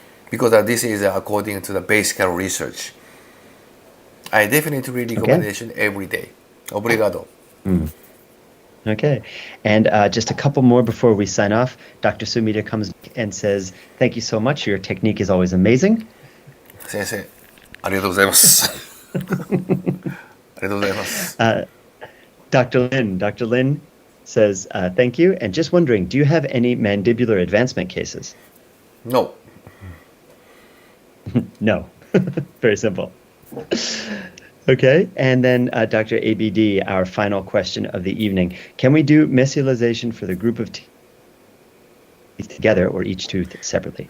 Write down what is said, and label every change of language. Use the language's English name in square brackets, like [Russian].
[English] Because this is according to the basic research. I definitely recommendation every day. [Portuguese] Obrigado. [English] Okay. And just a couple more before we sign off. Dr. Sumida comes back and says, thank you so much. Your technique is always amazing. [Japanese] 先生、ありがとうございます。ありがとうございます。 [English] Dr. Lin says, thank you. And just wondering, do you have any mandibular advancement cases? No. No. Very simple. Okay. And then Dr. ABD, our final question of the evening. Can we do mesialization for the group of teeth together or each tooth separately?